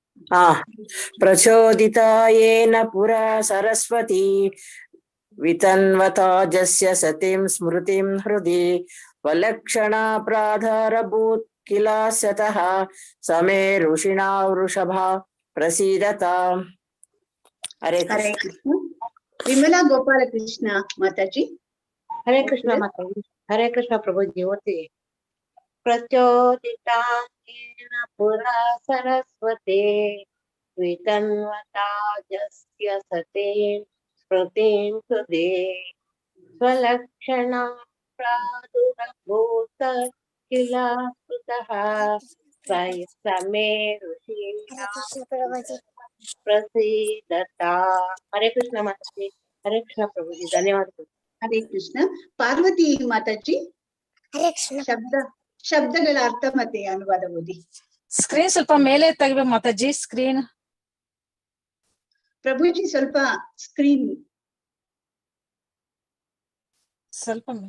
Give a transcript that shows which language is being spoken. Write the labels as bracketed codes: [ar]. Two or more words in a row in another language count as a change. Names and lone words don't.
[sa] प्रचोदितायेन पुरा सरस्वती वितन्वताजस्य सतीं स्मृतिं हृदि वलक्षणा प्राधारभूत् किलास्यतः समे ऋषिणा वृषभा प्रसीदताम्. [hi] हरे कृष्ण. विमला गोपाल कृष्ण माताजी. हरे कृष्ण माताजी. हरे कृष्ण प्रभुजी. [sa] ओते प्रचोदितायेन पुरा सरस्वती वितन्वताजस्य सतीं स्मृतिं हृदि स्वलक्षणा प्रादुरभूत किल कृतः समे ऋषीणां प्रसीदता। [hi] हरे कृष्ण माताजी, हरे कृष्ण प्रभु जी, धन्यवाद। [kn] ಹರೇ ಕೃಷ್ಣ. ಪಾರ್ವತಿ ಮಾತಾಜಿ ಶಬ್ದಗಳ ಅರ್ಥ ಮತ್ತೆ ಅನುವಾದ ಓದಿ. ಸ್ಕ್ರೀನ್ ಸ್ವಲ್ಪ ಮೇಲೆ ತೆಗಿಬೇಕು ಮಾತಾಜಿ. ಸ್ಕ್ರೀನ್ ಪ್ರಭುಜಿ ಸ್ವಲ್ಪ ಸ್ಕ್ರೀನ್ ಸ್ವಲ್ಪ ಮೇಲೆ.